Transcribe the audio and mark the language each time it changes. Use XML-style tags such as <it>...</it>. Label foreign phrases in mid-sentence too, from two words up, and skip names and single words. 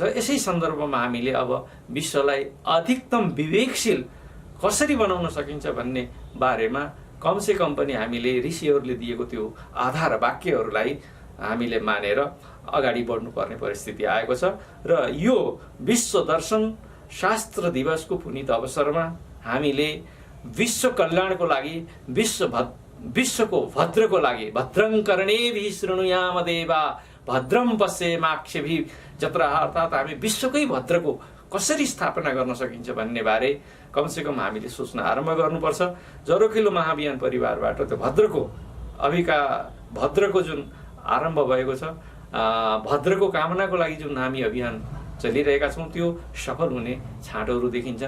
<ne>यसै सन्दर्भमा हामीले अब विश्वलाई अधिकतम विवेकशील कसरी बनाउन सकिन्छ भन्ने बारेमा कमसे कम पनि हामीले ऋषिहरूले दिएको त्यो आधार वाक्यहरूलाई हामीले मानेर अगाडि बढ्नुपर्ने परिस्थिति आएको छ। र यो विश्व दर्शन शास्त्र दिवसको पुनीत अवसरमा हामीले विश्व कल्याणको लागि, विश्वको भद्रको लागि,</ne> <sa>भद्रं कर्णेभिः शृणुयाम देवा भद्रं पश्येमाक्षभिः जत्रा,</sa> <ne>अर्थात् हामी विश्वकै भद्रको कसरी स्थापना गर्न सकिन्छ भन्ने बारे कमसेकम हामीले सोच्न आरम्भ गर्नुपर्छ। जरोखिलो महाभियान परिवारबाट त्यो भद्रको जुन आरम्भ भएको छ, भद्रको कामनाको लागि जुन हामी अभियान चलिरहेका छौँ त्यो सफल हुने छाँटोहरू देखिन्छन्।</ne>